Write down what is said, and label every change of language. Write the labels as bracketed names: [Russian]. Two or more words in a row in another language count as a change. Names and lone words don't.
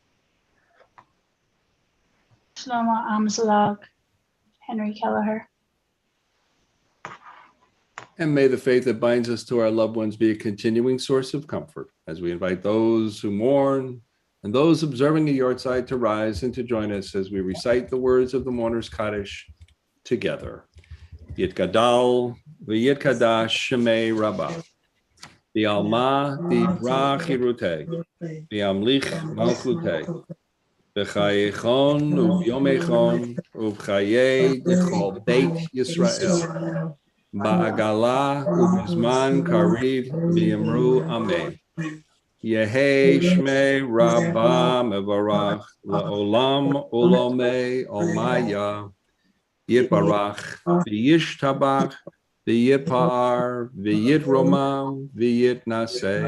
[English] Shlomo Amzlog, Henry Kelleher. And may the faith that binds us to our loved ones be a continuing source of comfort as we invite those who mourn and those observing a Yortzeit to rise and to join us as we recite the words of the mourner's Kaddish together. [Aramaic] יתגדל ויתקדש שמה רבא. בעלמא די ברא כרעותה. וימליך מלכותה בחייכון וביומיכון ובחיי דכל בית ישראל. בעגלא ובזמן קריב ואמרו אמן. יהא שמה רבא מברך לעלם ולעלמי עלמיא. יתברך וישתבח ויתפאר ויתרומם ויתנשא